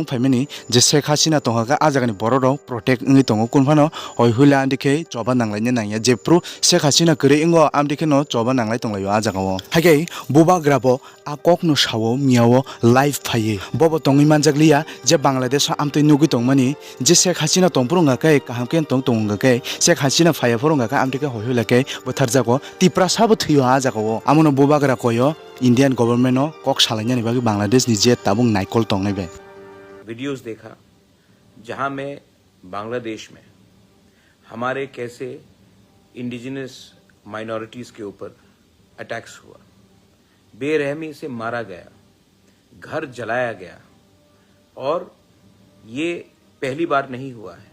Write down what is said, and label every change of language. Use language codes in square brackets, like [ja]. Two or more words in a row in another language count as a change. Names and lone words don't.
[trp] phaimani je Sheikh Hasina tonghaga a jagani borok rok protect ngi tongo kunphano hoihula andike choba nanglaini nangya jepru Sheikh Hasina kre ingo amdikeno choba nanglai tonglayo a jagao hake buba grabo a kokno sawo miawo live phaye bobo tongi manjakliya je Bangladesh amtoi nugi tongmani je Sheikh Hasina tongprunga kai kahamken tongtonga kai Sheikh Hasina phaya phorunga ka amtike hoihula kai botharjago tipra sabo thiyo a jagao amono bubagra koyo [en] Indian government [trp] no kok salainani bagi Bangladesh ni je tabung naikol tongnai be [hi] वीडियोस देखा जहां में बांग्लादेश में हमारे कैसे [en] indigenous minorities [hi] के ऊपर अटैक्स हुआ, बेरहमी से मारा गया, घर जलाया गया। और ये पहली बार नहीं हुआ है।